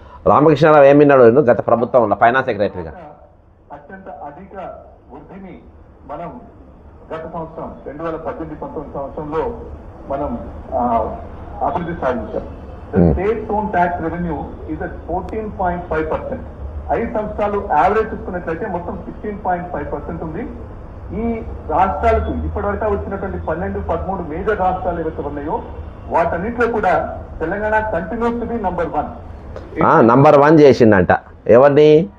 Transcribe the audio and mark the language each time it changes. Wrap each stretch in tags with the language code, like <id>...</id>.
<te>రామకృష్ణరావు ఏమిన్నాడు గత ప్రభుత్వంలో ఫైనాన్స్ సెక్రటరీగా? అత్యంత అధిక వృద్ధిని మనం గత సంవత్సరం 2018-19 సంవత్సరంలో మనం అభివృద్ధి సాధించాం.</te> <en>The state owned tax revenue is at 14.5%.</en> <te>5 సంవత్సరాలు యావరేజ్ చూసుకున్నట్లయితే మొత్తం 16.5% ఉంది. ఈ రాష్ట్రాలకు ఇప్పటివరకు వచ్చినటువంటి 12-13 మేజర్ రాష్ట్రాలు ఏవైతే ఉన్నాయో వాటన్నిటిలో కూడా Telangana</te> <en>Continues to be number 1.</en> <te>Number 1 చేసిందంట. ఎవరిని?</te>